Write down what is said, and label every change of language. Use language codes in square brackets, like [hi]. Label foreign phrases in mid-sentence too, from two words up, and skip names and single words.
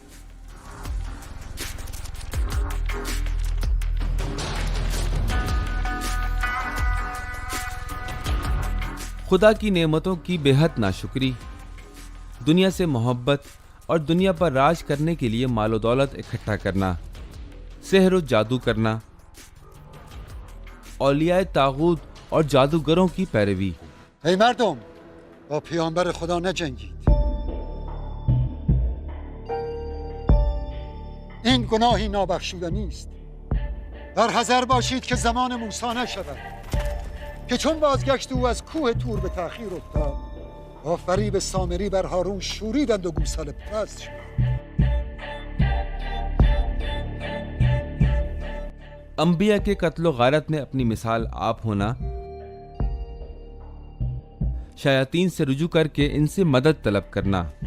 [ur] خدا کی نعمتوں کی بے حد ناشکری، دنیا سے محبت اور دنیا پر راج کرنے کے لیے مال و دولت اکٹھا کرنا، سحر و جادو کرنا، اولیاء طاغوت اور جادوگروں کی پیروی۔ [fa] ای مردم، با پیامبر خدا نجنگید. این گناهی نابخشودنی است. در حذر باشید که زمان موسی نشود که چون بازگشت او از کوه تور به تأخیر افتاد، با فریب سامری بر هارون شوریدند و گوساله پرست شد. [ur] انبیاء کے قتل و غارت میں اپنی مثال آپ ہونا، شیاطین سے رجوع کر کے ان سے مدد طلب کرنا،